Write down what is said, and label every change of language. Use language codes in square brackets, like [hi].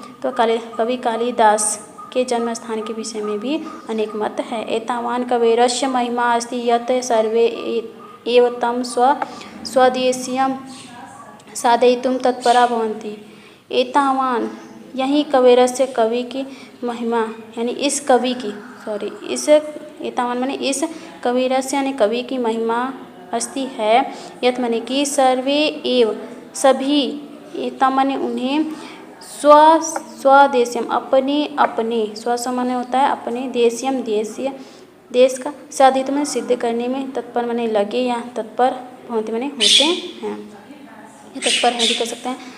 [hi] तो कवि कालिदास के जन्म स्थान के विषय में भी अनेक मत है। [sa] एतावान् कवेरस्य महिमा अस्ति यत् सर्वे एव तं स्वदेशीयं साधयितुं तत्परा भवन्ति। [hi] एतावान् यही कवेरस्य कवि की महिमा यानी इस कवि की, इस एतावान माने इस कविरस्य यानी कवि की महिमा अस्ति है, यत् माने कि सर्वे एव सभी, एताम माने उन्हें, स्वदेशम अपने अपने, स्व माने होता है अपने, देशियम देशीय देश का, साधित में सिद्ध करने में, तत्पर माने लगे या तत्पर, भवन्ति माने होते हैं, ये तत्पर है भी कर सकते हैं।